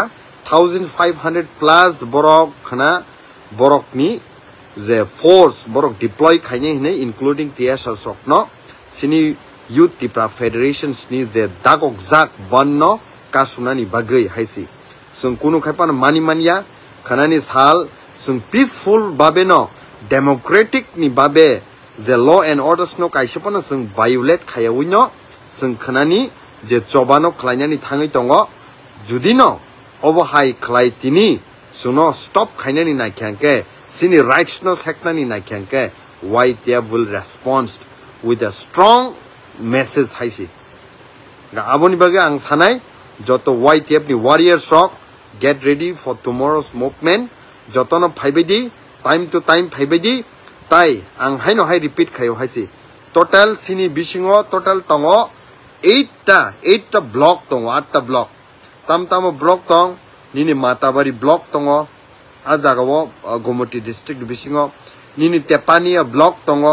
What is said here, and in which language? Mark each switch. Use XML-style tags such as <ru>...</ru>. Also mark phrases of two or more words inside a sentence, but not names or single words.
<trp>1500 plus borok khana borok ni je force borok deploy khaine hine including TSR sokno sini Youth Tripura Federations ni je dagok jak banno kasunani bagai haisi sung kunu khaipan mani mania khanani sal sung peaceful babe no democratic ni babe je</trp> <en>law and orders</en> <trp>no kaisapana sung violate khayawi no sung khanani je chobano khlainani thangai tongo judi no obo hai khlai tini suno stop khainani naikyanke sini rights no seknani naikyanke</trp> <en>YTF will respond with a strong message</en> <trp>haisi ga aboni bage ang sanai joto YTF ni warriors rock</trp> <en>get ready for tomorrow's movement</en> <trp>jotono phaibedi</trp> <en>time to time</en> <trp>phaibedi tai ang haino hai repeat khayo haisi total sini bisingo total tongo 8 block tongo 8 block tamtamo block tong nini matabari block tongo ajagawo Gumoti district bisingo nini Tepania block tongo</trp>